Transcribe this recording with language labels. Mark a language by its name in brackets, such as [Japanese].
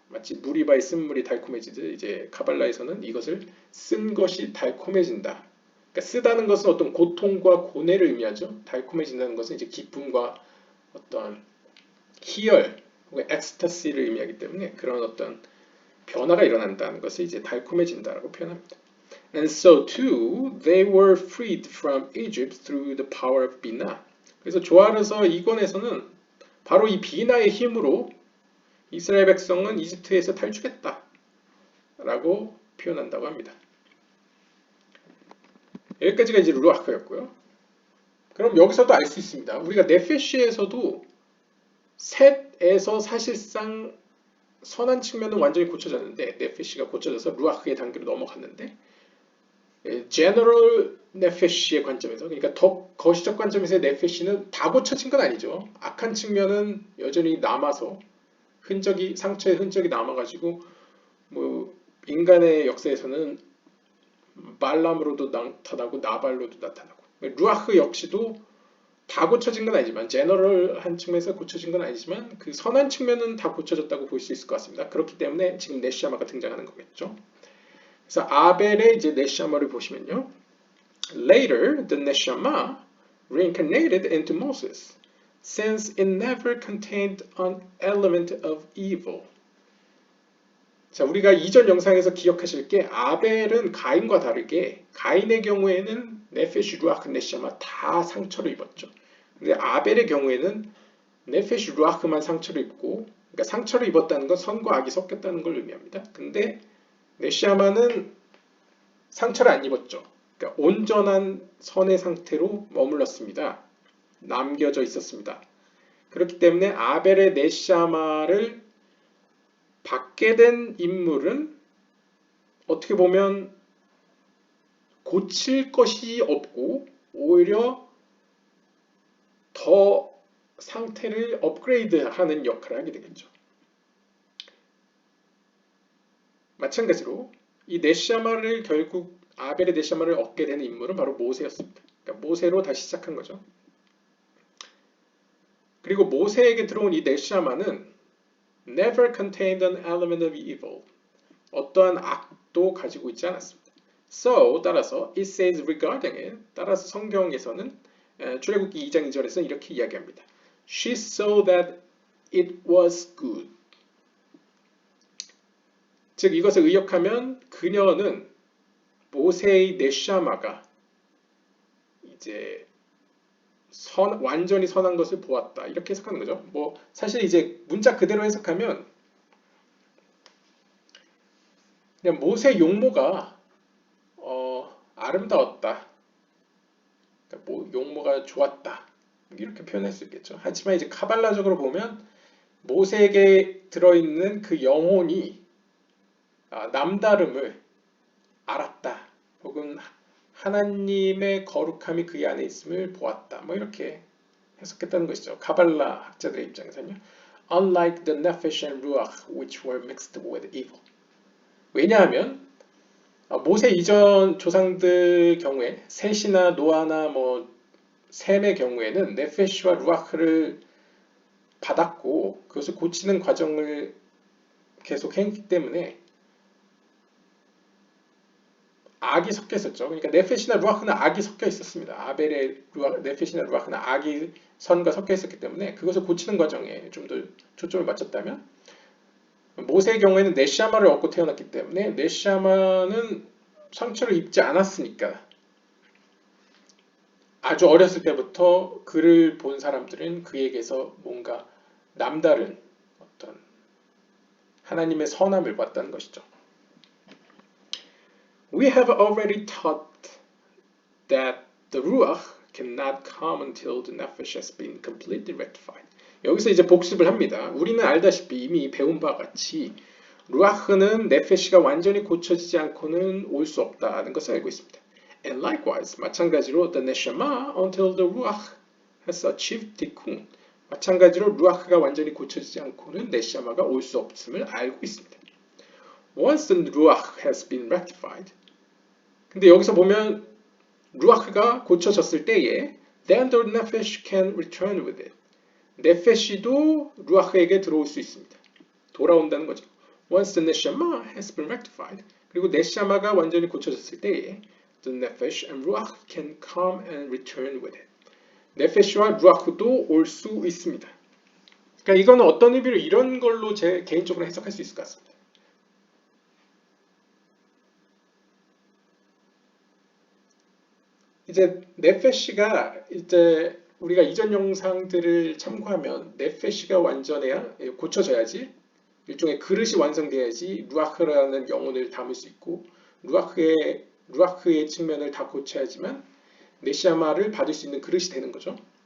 [Korean] 마치 물이 바에 쓴 물이 달콤해지듯 이제 카발라에서는 이것을 쓴 것이 달콤해진다. 그러니까 쓰다는 것은 어떤 고통과 고뇌를 의미하죠. 달콤해진다는 것은 이제 기쁨과 어떤 희열 혹은 엑스타시를 의미하기 때문에 그런 어떤 변화가 일어난다는 것을 이제 달콤해진다라고 표현합니다. [English] And so too they were freed from Egypt through the power of Bina. [Korean] 그래서 조아르서 2권에서는 바로 이 비나의 힘으로 이스라엘 백성은 이집트에서 탈출했다 라고 표현한다고 합니다. 여기까지가 이제 루아크였고요. 그럼 여기서도 알 수 있습니다. 우리가 네페시에서도 셋에서 사실상 선한 측면은 완전히 고쳐졌는데 네페시가 고쳐져서 루아크의 단계로 넘어갔는데 제너럴 네페시의 관점에서 그러니까 더 거시적 관점에서의 네페시는 다 고쳐진 건 아니죠. 악한 측면은 여전히 남아서 상처의 흔적이 남아가지고 뭐 인간의 역사에서는 발람으로도 나타나고 나발로도 나타나고 루아흐 역시도 다 고쳐진 건 아니지만 제너럴한 측면에서 고쳐진 건 아니지만 그 선한 측면은 다 고쳐졌다고 볼 수 있을 것 같습니다. 그렇기 때문에 지금 네시아마가 등장하는 거겠죠. 그래서 아벨의 이제 네시아마를 보시면요. [English] Later, the neshama reincarnated into Moses, since it never contained an element of evil. [Korean] 자, 우리가 이전 영상에서 기억하실 게 아벨은 가인과 다르게 가인의 경우에는 네페시, 루아크, 네시아마 다 상처를 입었죠. 근데 아벨의 경우에는 네페시, 루아크만 상처를 입고 그러니까 상처를 입었다는 건 선과 악이 섞였다는 걸 의미합니다. 근데 네시아마는 상처를 안 입었죠. 그러니까 온전한 선의 상태로 머물렀습니다. 남겨져 있었습니다. 그렇기 때문에 아벨의 네시아마를 받게 된 인물은 어떻게 보면 고칠 것이 없고 오히려 더 상태를 업그레이드하는 역할을 하게 되겠죠. 마찬가지로 이 네시아마를 결국 아벨의 네시아마를 얻게 된 인물은 바로 모세였습니다. 그러니까 모세로 다시 시작한 거죠. 그리고 모세에게 들어온 이 네시아마는 [English] never contained an element of evil. [Korean] 어떠한 악도 가지고 있지 않았습니다. [English] So [Korean] 따라서 [English] it says regarding it. [Korean] 따라서 성경에서는 출애굽기 2장 2절에서 이렇게 이야기합니다. [English] She saw that it was good. [Korean] 즉 이것을 의역하면 그녀는 모세의 네샤마가 이제 완전히 선한 것을 보았다 이렇게 해석하는 거죠. 뭐 사실 이제 문자 그대로 해석하면 그냥 모세 용모가 아름다웠다. 그러니까 뭐 용모가 좋았다 이렇게 표현할 수 있겠죠. 하지만 이제 카발라적으로 보면 모세에게 들어있는 그 영혼이 남다름을 알았다. 혹은 하나님의 거룩함이 그 안에 있음을 보았다. 뭐 이렇게 해석했다는 것이죠. 카발라 학자들의 입장에서는요. [English] Unlike the Nephish and Ruach, which were mixed with evil. [Korean] 왜냐하면 모세 이전 조상들 경우에 셋이나 노아나 뭐 셈의 경우에는 네페시와 루아흐를 받았고 그것을 고치는 과정을 계속 했기 때문에 악이 섞여 있었죠. 그러니까 네페시나 루아흐는 악이 섞여 있었습니다. 아벨의 네페시나 루아흐는 악이 선과 섞여 있었기 때문에 그것을 고치는 과정에 좀 더 초점을 맞췄다면 모세의 경우에는 네시아마를 얻고 태어났기 때문에 네시아마는 상처를 입지 않았으니까 아주 어렸을 때부터 그를 본 사람들은 그에게서 뭔가 남다른 어떤 하나님의 선함을 봤다는 것이죠. [English] We have already taught that the ruach cannot come until the nefesh has been completely rectified. [Korean] 여기서 이제 복습을 합니다. 우리는 알다시피 이미 배운 바와 같이 루아흐는 네페시가 완전히 고쳐지지 않고는 올 수 없다는 것을 알고 있습니다. [English] And likewise, [Korean] 마찬가지로 [English] the neshama until the ruach has achieved tikkun. [Korean] 마찬가지로 루아흐가 완전히 고쳐지지 않고는 네샤마가 올 수 없음을 알고 있습니다. [English] Once the ruach has been rectified. [Korean] 근데 여기서 보면 루아흐가 고쳐졌을 때에 [English] then the nefesh can return with it. [Korean] 네페시도 루아흐에게 들어올 수 있습니다. 돌아온다는 거죠. [English] Once the neshama has been rectified. [Korean] 그리고 네샤마가 완전히 고쳐졌을 때에 [English] the nefesh and ruach can come and return with it. [Korean] 네페시와 루아흐도 올 수 있습니다. 그러니까 이거는 어떤 의미로 이런 걸로 제 개인적으로 해석할 수 있을 것 같습니다. 이제 네페시가 이제 우리가 이전 영상들을 참고하면 네페시가 완전해야 고쳐져야지 일종의 그릇이 완성돼야지 루아흐라는 영혼을 담을 수 있고 루아흐의 측면을 다 고쳐야지만 네시아마를 받을 수 있는 그릇이 되는 거죠.